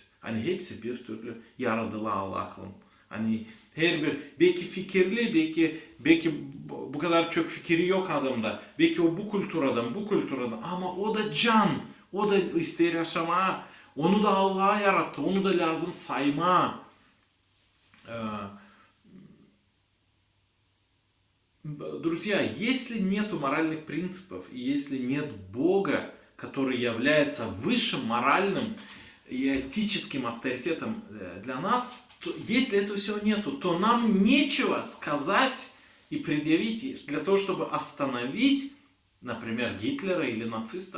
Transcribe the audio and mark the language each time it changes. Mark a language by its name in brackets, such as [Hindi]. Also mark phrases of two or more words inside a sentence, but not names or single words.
[Gagauz] Hani hepsi bir türlü yaradılı Allah'ın. Hani her bir belki fikirli, belki bu kadar çok fikri yok adamda. Belki o bu kültür adam ama o da can. O da ister yaşama. Onu da Allah yarattı. Onu da lazım sayma. [Russian] Друзья, если нету моральных принципов, и если нет Бога, который является высшим моральным и этическим авторитетом для нас, то, если этого всего нету, то нам нечего сказать и предъявить для того, чтобы остановить, например, Гитлера или нацистов.